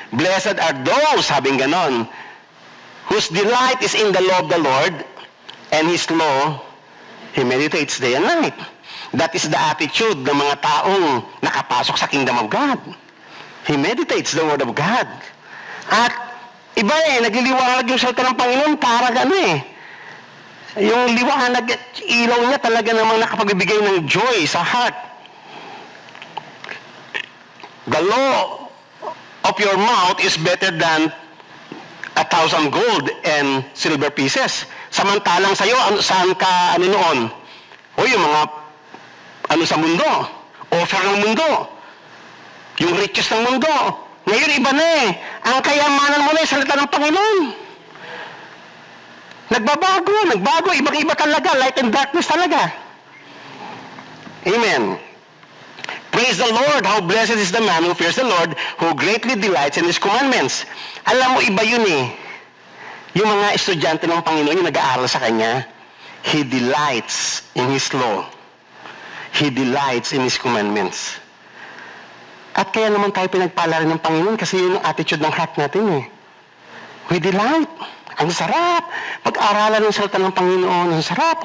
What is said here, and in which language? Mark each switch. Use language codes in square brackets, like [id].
[en] Blessed are those, sabing ganon, whose delight is in the law of the Lord, and His law, He meditates day and night. That is the attitude ng mga taong nakapasok sa kingdom of God. He meditates the word of God. [tl] At iba nagliliwanag yung salita ng Panginoon para yung liwanag at ilaw niya talaga namang nakapagbibigay ng joy sa heart. [en] The law of your mouth is better than 1,000 gold and silver pieces. [tl] Samantalang sa'yo, saan ka noon? O yung mga sa mundo, offer ng mundo, yung riches ng mundo. Ngayon iba na ang kayamanan mo na salita ng Panginoon. Nagbago, ibang-iba talaga, light and darkness talaga. Amen. [en] Praise the Lord, how blessed is the man who fears the Lord, who greatly delights in His commandments. [tl] Alam mo, iba yun Yung mga estudyante ng Panginoon, yung nag-aaral sa Kanya, He delights in His law. [en] He delights in His commandments. [tl] At kaya naman tayo pinagpala rin ng Panginoon kasi yun ang attitude ng heart natin We delight. Ang sarap. Pag-aralan ng salita ng Panginoon, ang sarap.